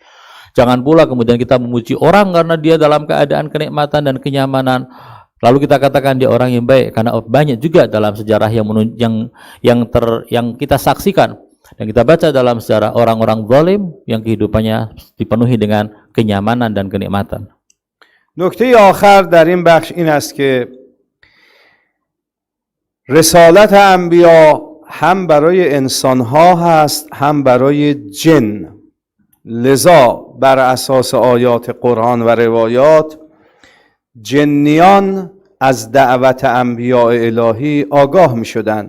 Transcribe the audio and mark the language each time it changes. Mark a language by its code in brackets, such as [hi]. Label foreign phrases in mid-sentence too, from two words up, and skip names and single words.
[id] Jangan pula kemudian kita memuji orang karena dia dalam keadaan kenikmatan dan kenyamanan, lalu kita katakan dia orang yang baik, karena banyak juga dalam sejarah yang kita saksikan dan kita baca dalam sejarah orang-orang zalim yang kehidupannya dipenuhi dengan kenyamanan dan kenikmatan. [fa] نکته آخر در این بخش این است که رسالت انبیا هم برای انسانها هست هم برای جن. لذا بر اساس آیات قرآن و روایات جنیان از دعوت انبیاء الهی آگاه می شدند.